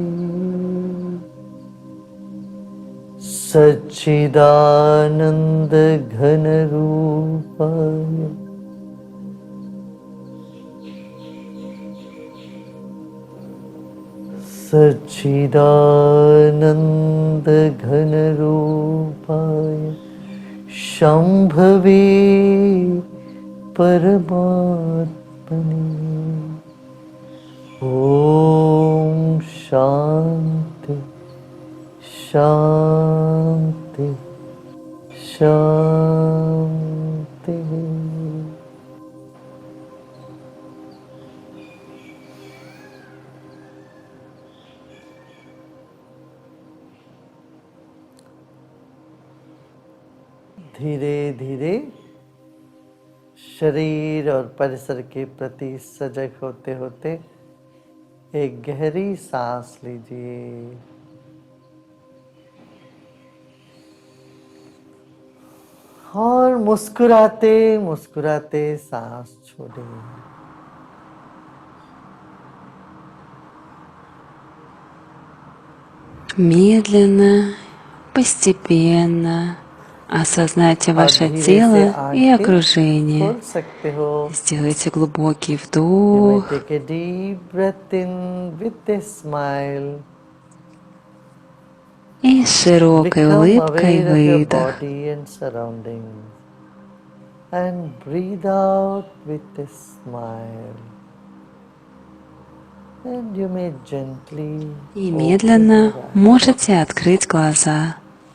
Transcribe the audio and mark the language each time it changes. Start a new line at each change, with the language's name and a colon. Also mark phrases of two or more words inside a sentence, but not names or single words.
Sanskrit: सच्चिदानन्दघनरूपाय सच्चिदानन्दघनरूपाय शम्भवे परमात्मने। ॐ शान्ति शान्ति शान्तिः।
Hindi: धीरे धीरे शरीर और परिसर के प्रति सजग होते होते एक गहरी सांस लीजिए और मुस्कुराते मुस्कुराते सांस छोड़िए।
Russian: Медленно, постепенно осознайте
Hindi: और
Russian: ваше
Hindi: धीरे से
Russian: тело и
Hindi: आंखें
Russian: окружение.
Hindi: खोल सकते हो।
Russian: Сделайте глубокий
English: You may
Russian: вдох
English: take a deep breath in with a smile.
Russian: и с широкой
English: Become
Russian: улыбкой
English: aware of your
Russian: выдох.
English: body and surroundings and breathe out with a smile. And you may gently
Russian: И
English: open
Russian: медленно
English: your eyes.
Russian: можете открыть глаза.